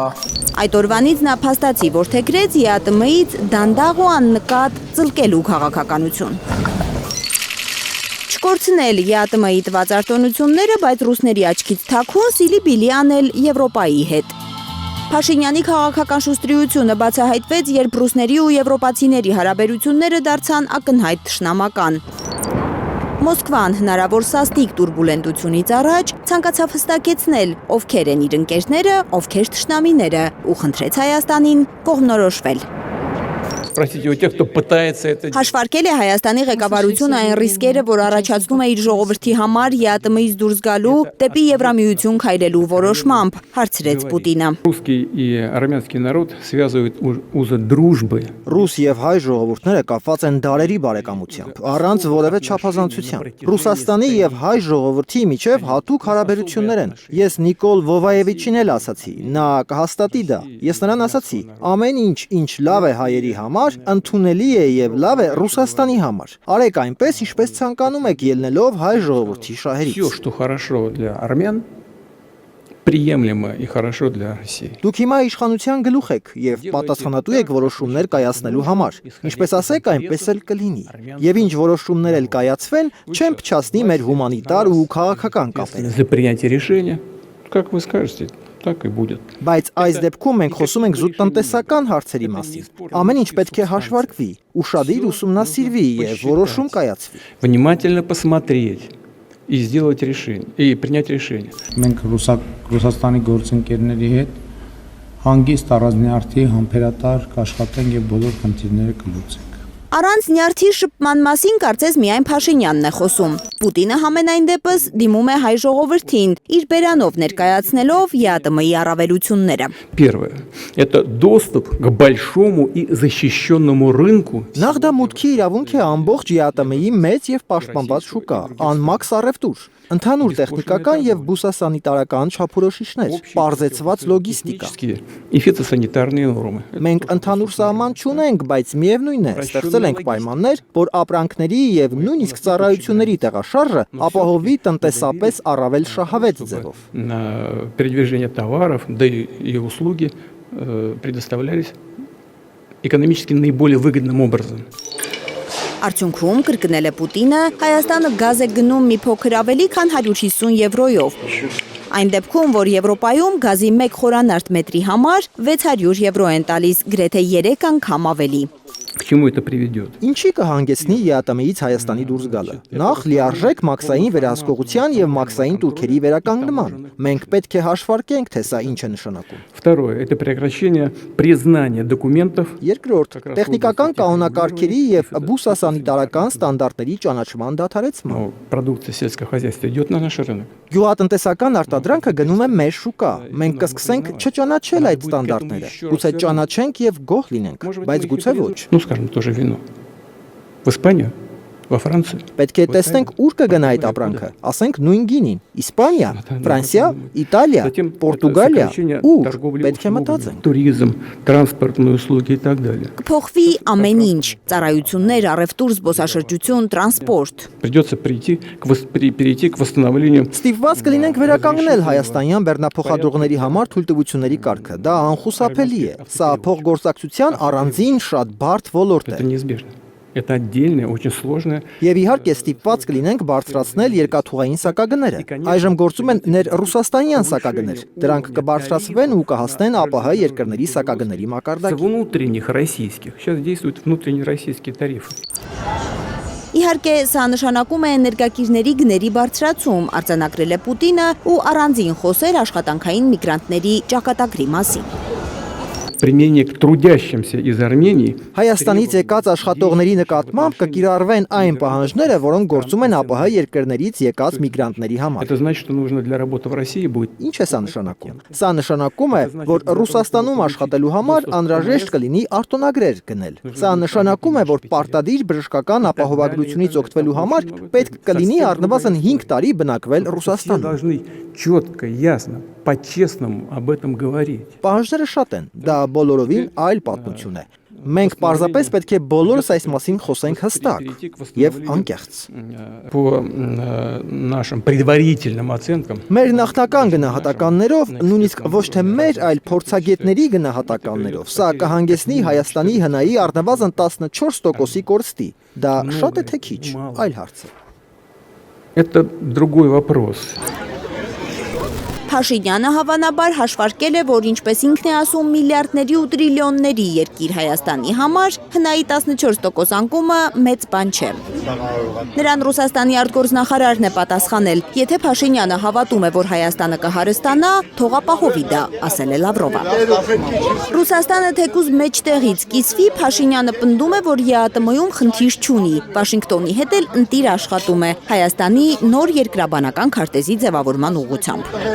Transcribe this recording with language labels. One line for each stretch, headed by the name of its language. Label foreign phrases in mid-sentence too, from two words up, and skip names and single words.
Armenian: Այդ օրվանից նա փաստացի որդեգրեց ԵԱՏՄ-ից դանդաղ ու աննկատ ծլկելու քաղաքականություն։ Չկորցնել ԵԱՏՄ-ի տված արտոնությունները, բայց ռուսների աչքից թաքուն սիլի-բիլի անել Եվրոպայի հետ։ Փաշինյանի քաղաքական շուստրիությունը բացահայտվեց, երբ ռուսների ու եվրոպացիների հարաբերությունները դարձան ակնհայտ թշնամական։ Մոսկվան հնարավոր սաստիկ տուրբուլենտությունից առաջ ցանկացավ հստակեցնել, ովքեր են իր ընկերները, ովքեր թշնամիները, ու խնդրեց Հայաստանին կողմնորոշվել։
Russian: Простите, у тех, кто пытается это
Armenian: Հաշվարկել է Հայաստանի ղեկավարությունը այն ռիսկերը, որ առաջացնում է իր ժողովրդի համար ԵԱՏՄ-ից դուրս գալու դեպի Եվրամիություն քայլելու որոշմամբ, հարցրեց Պուտինը։
Russian: Русский и армянский народ связывают узы дружбы.
Armenian: Ռուս եւ հայ ժողովուրդները կապված են դարերի բարեկամությամբ, առանց որևէ չափազանցության։ Ռուսաստանի եւ հայ ժողովրդի միջև հատուկ հարաբերություններ են։ Ես Նիկոլ Վովայևիչին էլ ասացի, նա կհաստատի դա։ Ես նրան ասացի, ամեն ինչ լավ է հայերի համար, ընդունելի է եւ լավ է Ռուսաստանի համար։ Արեք այնպես, ինչպես ցանկանում եք, ելնելով հայ ժողովրդի շահերից։
Russian: Всё, что хорошо для армян, приемлемо и хорошо для России.
Armenian: Դուք հիմա իշխանության գլուխ եք եւ պատասխանատու եք որոշումներ կայացնելու համար։ Ինչպես ասեք, այնպես էլ կլինի։ Եվ ինչ որոշումներ էլ կայացվեն, չեն փչացնի մեր հումանիտար ու քաղաքական կապերը։
Russian: За принятие решения, как вы скажете, так и будет.
Armenian: Բայց այս դեպքում մենք խոսում ենք զուտ տնտեսական հարցերի մասին։ Ամեն ինչ պետք է հաշվարկվի, ուշադիր ուսումնասիրվի եւ որոշում կայացվի։
Russian: Внимательно посмотреть и сделать решение, и принять решение.
Armenian: Մենք Ռուսաստանի գործընկերների հետ հանգիստ առանձնյարդի համբերատար կաշխատենք եւ բոլոր խնդիրները կլուծենք։ Առանց նյարդի շփման մասին կարծես միայն Փաշինյանն է խոսում։ Պուտինը համենայն դեպս դիմում է հայ ժողովրդին, իր բերանով ներկայացնելով ԵԱՏՄ-ի առավելությունները։
Russian: Первое это доступ к большому и защищенному рынку.
Armenian: Նախ դա մուտքի իրավունք է ամբողջ ԵԱՏՄ-ի մեծ եւ պաշտպանված շուկա, անմաքս առևտուր։ Ընդհանուր տեխնիկական եւ բուսասանիտարական չափորոշիչներ, պարզեցված լոգիստիկա։
Russian: И фитосанитарные нормы.
Armenian: Մենք ընդհանուր սահման չունենք, բայց միևնույն է, ստեղծել ենք պայմաններ, որ ապրանքների եւ նույնիսկ ծառայությունների տեղաշարժը ապահովի տնտեսապես առավել շահավետ ձևով։
Russian: На передвижение товаров, да и услуги предоставлялись экономически наиболее выгодным образом.
Armenian: Արդյունքում կրկնել է Պուտինը, Հայաստանը գազ է գնում մի փոքր ավելի քան 150 եվրոյով։ Այն դեպքում, որ Եվրոպայում գազի 1 խորանարդ մետրի համար 600 եվրո են տալիս, գրեթե 3 անգամ ավելի։
Russian: К чему это приведет?
Armenian: Ինչի կհանգեցնի ԵԱՏՄ-ից Հայաստանի դուրս գալը։ Նախ լիարժեք մաքսային վերահսկողության եւ մաքսային турքերի վերականգնման։ Մենք պետք է հաշվարկենք, թե սա ինչ է նշանակում։
Russian: Второе это прекращение признания документов.
Armenian: Երկրորդ, տեխնիկական կանոնակարգերի եւ բուսասանիտարական ստանդարտների ճանաչման դադարեցման։
Russian: Продукция сельского хозяйства идет на наш рынок.
Armenian: Գյուղատնտեսական արտադրանքը գնում է մեր շուկա։ Մենք կսկսենք չճանաչել այդ ստանդարտները։ Գուցե ճանաչենք եւ գոհ լինենք, բայց գուցե ոչ։
Russian: Ну, скажем, тоже вино. В Испанию, во Францию.
Armenian: Պետք է տեսնենք ուր կգնա այդ ապրանքը, ասենք նույն գինին, Իսպանիա, Ֆրանսիա, Իտալիա, Պորտուգալիա, ուր պետք է մտածենք։
Russian: Туризм, транспортные услуги и так далее.
Armenian: Կփոխվի ամեն ինչ՝ ծառայություններ, առևտուր, զբոսաշրջություն, տրանսպորտ։
Russian: Придется перейти к восстановлению.
Armenian: Ստիպված կլինենք վերականգնել հայաստանյան բեռնափոխադրողների համար թույլտվությունների կարգը։ Դա անխուսափելի է։ Սա փոխգործակցության առանձին շատ բարդ ոլորտ
Russian: Это
Armenian: է։
Russian: неизбежно. Это отдельное, очень сложное.
Armenian: Եվ իհարկե ստիպված կլինենք բարձրացնել երկաթուղային սակագները։ Այժմ գործում են ներ-ռուսաստանյան սակագներ։ Դրանք կբարձրացվեն ու կհասնեն ԱՊՀ երկրների սակագների
Russian: С
Armenian: մակարդակին։
Russian: внутренних российских. Сейчас действуют внутренние российские тарифы.
Armenian: Իհարկե, սա նշանակում է էներգակիրների գների բարձրացում, արձանագրել է Պուտինը ու առանձին խոսել աշխատանքային միգրանտների ճակատագրի մասին։
Russian: Применение к трудящимся из Армении.
Armenian: Հայաստանից եկած աշխատողների նկատմամբ կկիրառվեն այն պահանջները, որոնք գործում են ԱՊՀ երկրներից եկած միգրանտների համար։
Russian: Это значит, что нужно для работы в России будет.
Armenian: Ինչ է սա նշանակում։ Սա նշանակում է, որ Ռուսաստանում աշխատելու համար անհրաժեշտ կլինի արտոնագրեր գնել։ Սա նշանակում է, որ պարտադիր բժշկական ապահովագրությունից օգտվելու համար պետք կլինի առնվազն 5 տարի բնակվել
Russian: Все
Armenian: Ռուսաստանում։
Russian: должны четко, ясно, по-честному об этом говорить.
Armenian: Պահանջները շատ են։ Դա բոլորովին այլ պատմություն է։ Մենք պարզապես պետք է բոլորս այս մասին խոսենք հստակ եւ անկեղծ։
Russian: По нашим предварительным оценкам,
Armenian: Մեր նախնական գնահատականներով, նույնիսկ ոչ թե մեր, այլ փորձագետների գնահատականներով, սա կհանգեցնի Հայաստանի հնայի առնվազն 14%-ի կորստի։ Դա շատ է թե քիչ, այլ հարց է։
Russian: это другой вопрос.
Armenian: Փաշինյանը հավանաբար հաշվարկել է, որ ինչպես ինքն է ասում միլիարդների ու տրիլիոնների երկիր Հայաստանի համար, հնայի 14% անկումը մեծ բան չէ։ Նրան Ռուսաստանի արտգործնախարարն է պատասխանել. եթե Փաշինյանը հավատում է, որ Հայաստանը կհարստանա, թող ապահովի դա, ասել է Լավրովը։ Ռուսաստանը թեկուզ մեջտեղից կիսվի, Փաշինյանը պնդում է, որ ԵԱՏՄ-ում խնդիր չունի։ Վաշինգտոնի հետ էլ ընտիր աշխատում է Հայաստանի նոր երկրաբանական քարտեզի ձևավորման ուղղությամբ։